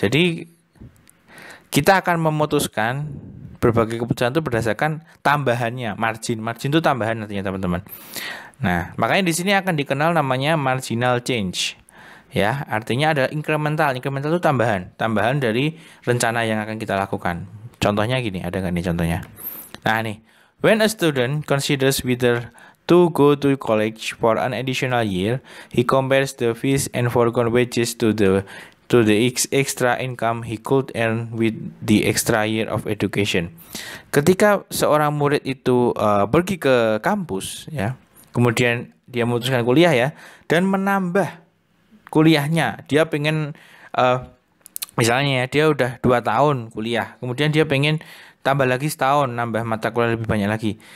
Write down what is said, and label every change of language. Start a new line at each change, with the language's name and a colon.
Indonesian: Jadi kita akan memutuskan berbagai keputusan itu berdasarkan tambahannya, margin. Margin itu tambahan artinya teman-teman. Nah, makanya di sini akan dikenal namanya marginal change. Ya, artinya ada incremental. Incremental itu tambahan, tambahan dari rencana yang akan kita lakukan. Contohnya gini, ada nggak nih contohnya?
English: Nah, nih, when a student considers whether to go to college for an additional year, he compares the fees and foregone wages to the extra income he could earn with the extra year of education.
Indonesian: Ketika seorang murid itu pergi ke kampus, ya, kemudian dia memutuskan kuliah ya, dan menambah kuliahnya, dia pengen misalnya ya, dia udah 2 tahun kuliah, kemudian dia pengen tambah lagi setahun, nambah mata kuliah lebih banyak lagi.